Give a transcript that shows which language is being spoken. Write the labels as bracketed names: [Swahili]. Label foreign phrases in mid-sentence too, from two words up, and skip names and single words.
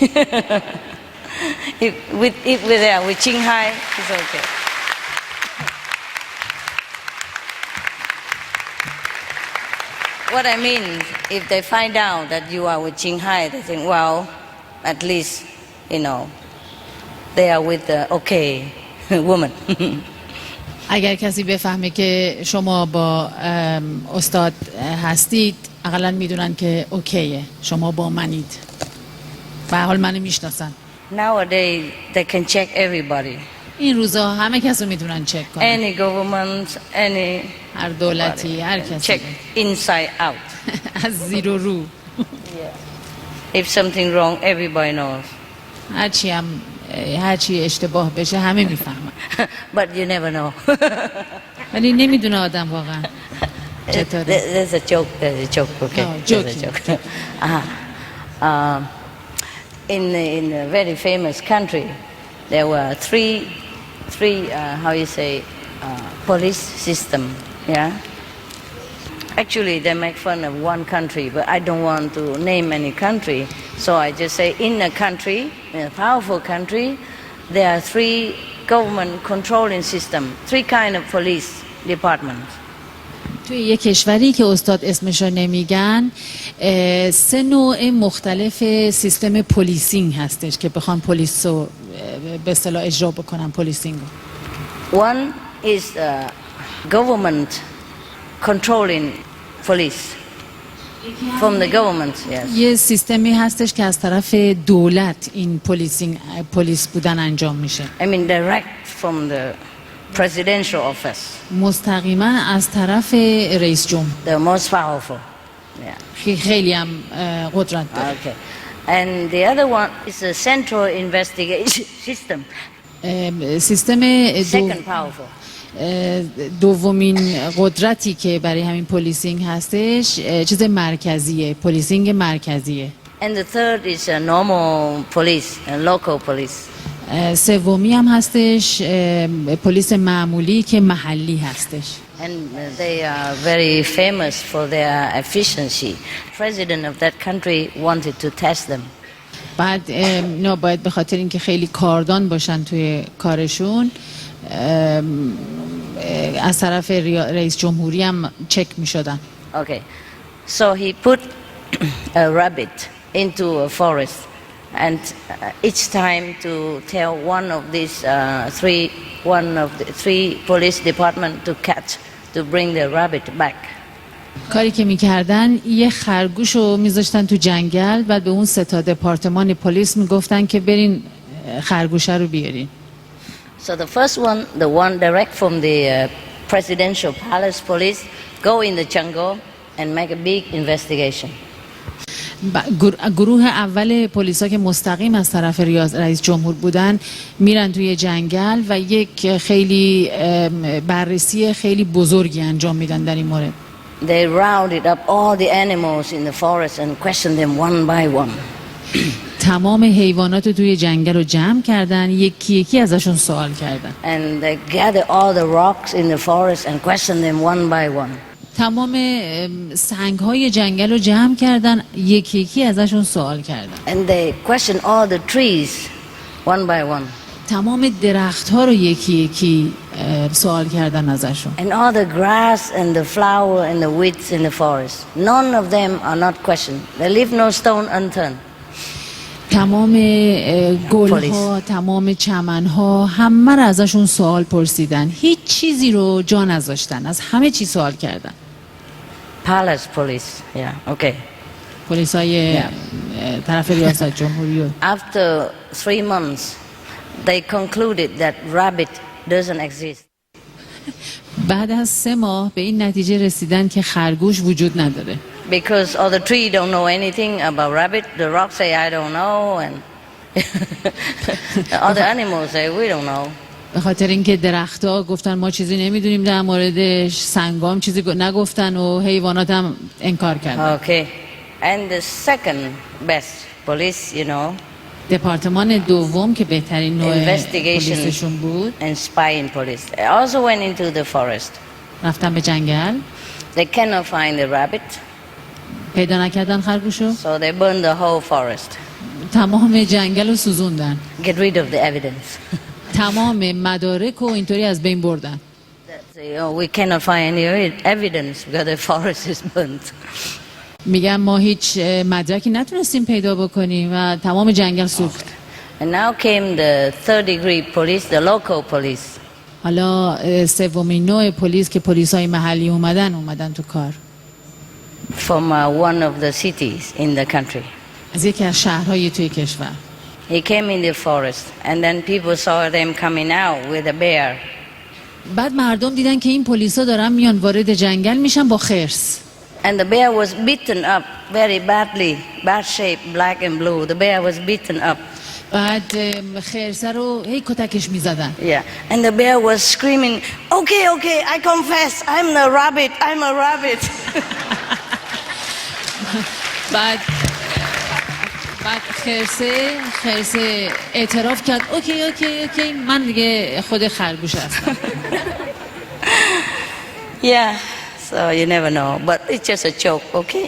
[English] if we're there with Qinghai, it's okay. What I mean, if they find out that you are with Qinghai, they think, well, at least, they are with the okay woman. [Persian] اگر کسی بفهمه که شما با استاد هستید اقلا میدونن که اوکیه شما با منید به هر حال منو میشناسن. [English] Nowadays they can check everybody. [Persian] این روزا همه کسو میدونن چک کنن. [English] Any government, any [Persian] هر دولتی هر کسی. [English] Check inside out. [Persian] از زیر و رو. [English] If something wrong, everybody knows. [Persian] هرچی اشتباه بشه همه میفهمن. [English] But you never know. [Persian] ولی نمیدونه آدم واقعا چطوره. [English] There's a joke, okay? No, joking. In a very famous country, there were three police system, yeah? Actually, they make fun of one country, but I don't want to name any country. So I just say in a country, in a powerful country, there are three government controlling system, three kind of police departments. [Persian] توی یه کشوری که استاد اسمشو نمیگن 3 نوع مختلف سیستم پلیسینگ هستش که بخوان پلیس رو به اصطلاح اجرا بکنن پلیسینگ رو. [English] One is government controlling police from the government, yes. [Persian] یه سیستمی هستش که از طرف دولت این پلیس بودن انجام میشه. [English] I mean direct from the presidential office. [Persian] مستقیما از طرف رئیس جمهور. [English] The most powerful. Yeah. [Persian] خیلی هم قدرت داره. [English] Okay. And the other one is a central investigation system. [Persian] سیستم [English] Second powerful. [Persian] دومین قدرتی که برای همین پلیسینگ هستش چیز مرکزیه، پلیسینگ مرکزیه. [English] And the third is a normal police, a local police. [Persian] سومی هم هستش پلیس معمولی که محلی هستش. [English] And they are very famous for their efficiency. President of that country wanted to test them. [Persian] بعد اینا باید به خاطر اینکه خیلی کاردان باشن توی کارشون از طرف رئیس جمهوری هم چک می شدن. [English] Okay. So he put a rabbit into a forest and each time to tell one of the three police department to catch to bring the rabbit back. [Persian] کاری که میکردن یه خرگوش رو میذاشتن تو جنگل بعد به اون 3 دپارتمان پلیس میگفتن که برین خرگوشه رو بیارین. [English] So the first one, the one direct from the presidential palace police, go in the jungle and make a big investigation. [Persian] گروه اول پلیسا که مستقیم از طرف رئیس جمهور بودن میرن توی جنگل و یک خیلی بررسی خیلی بزرگی انجام میدن در این مورد. [English] They rounded up all the animals in the forest and questioned them one by one. [Persian] تمام حیوانات رو توی جنگل رو جمع کردن یکی یکی ازشون سوال کردن. [English] And they gathered all the rocks in the forest and questioned them one by one. [Persian] تمام سنگ‌های جنگل رو جمع کردن یکی یکی ازشون سوال کردن. [English] And they questioned all the trees one by one. تمام درخت‌ها رو یکی یکی سوال کردن ازشون. And all the grass and the flower and the weeds in the forest. None of them are not questioned. They leave no stone unturned. [Persian] تمام گل‌ها، تمام چمن‌ها همه رو ازشون سوال پرسیدن. هیچ چیزی رو جا نذاشتن. از همه چی سوال کردن. [English] Palace police. Yeah, okay. [Persian] پلیسای طرف ریاست جمهوری. [English] After 3 months, they concluded that rabbit doesn't exist. [Persian] بعد از 3 ماه به این نتیجه رسیدن که خرگوش وجود نداره. [English] Because all the tree don't know anything about rabbit, the rocks say I don't know, and all the animals say we don't know. [Persian] به خاطر اینکه درخت‌ها گفتن ما چیزی نمیدونیم در موردش، سنگام چیزی نگفتن و حیوانات هم انکار کردن. [English] Okay. And the second best police, [Persian] دپارتمان دوم که بهترین نوع [English] investigation [Persian] پلیسشون بود [English] and spying police. I also went into the forest. [Persian] رفتن به جنگل [English] They cannot find the rabbit, [Persian] پیدا نکردن خرگوشو [English] so they burned the whole forest. [Persian] تمام جنگل رو سوزوندن [English] Get rid of the evidence. [Persian] تمام مدارک و اینطوری از بین بردن [English] Say, oh, we cannot find any evidence because the forest is burnt. [Persian] میگن ما هیچ مدرکی نتونستیم پیدا بکنیم و تمام جنگل سوخت. [English] And now came the third degree police, the local police. [Persian] حالا سومین نوع پلیس که پلیسای محلی اومدن تو کار. [English] From one of the cities in the country. [Persian] از یکی از شهرهای توی کشور. [English] He came in the forest and then people saw them coming out with a bear. [Persian] بعد مردم دیدن که این پلیسا دارن میان وارد جنگل میشن با خرس. [English] And the bear was beaten up very badly, bad shape, black and blue. The bear was beaten up. [Persian] بعد خرسه رو هی کتکش میزدن. [English] Yeah, and the bear was screaming, okay, okay, I confess, I'm a rabbit, I'm a rabbit. [Persian] بعد خرسه اعتراف کرد اوکی من دیگه خود خرگوش هستم. [English] Yeah, so you never know, but it's just a joke, okay?